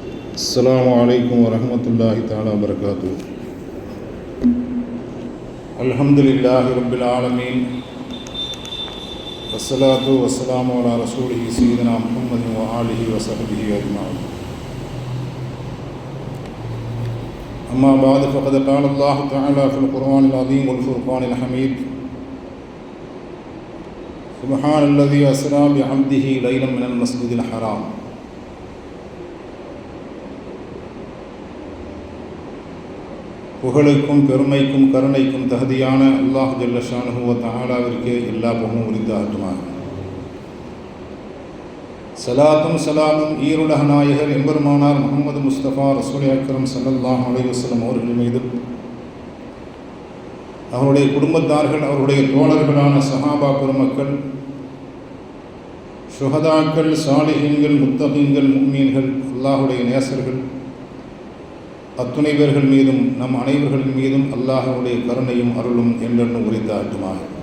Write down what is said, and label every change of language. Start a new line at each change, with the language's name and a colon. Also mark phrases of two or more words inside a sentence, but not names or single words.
Arabic: السلام عليكم ورحمة الله تعالى وبركاته. الحمد لله رب العالمين والصلاة والسلام على رسوله سيدنا محمد وآله وصحبه أجمعين. أما بعد فقد قال الله تعالى في القرآن العظيم والفرقان الحميد: سبحان الذي أسرى بعبده ليلا من المسجد الحرام.
Tamil: புகழுக்கும் பெருமைக்கும் கருணைக்கும் தகுதியான அல்லாஹ்
Arabic: جل شأنه وتعالى
Tamil: எல்லா புகழும் உரித்தாகட்டுமாக. சலாத்தும் சலாமும் ஈருலக நாயகர் எம்பெருமானார் முஹம்மது முஸ்தபா
Arabic: رسول أكرم صلى الله عليه وسلم
Tamil: அவர்கள் மீதும், அவருடைய குடும்பத்தார்கள், அவருடைய தோழர்களான சஹாபா பெருமக்கள், ஷுஹதாக்கள், சாலிஹீன்கள், முத்தகீன்கள், முஃமினீன்கள், அல்லாஹுடைய நேசர்கள் அத்துணை பேர்கள் மீதும் நம் அனைவர்களின் மீதும் அல்லாஹ்வுடைய கருணையும் அருளும் என்றென்றும் உரித்தாகட்டுமாக.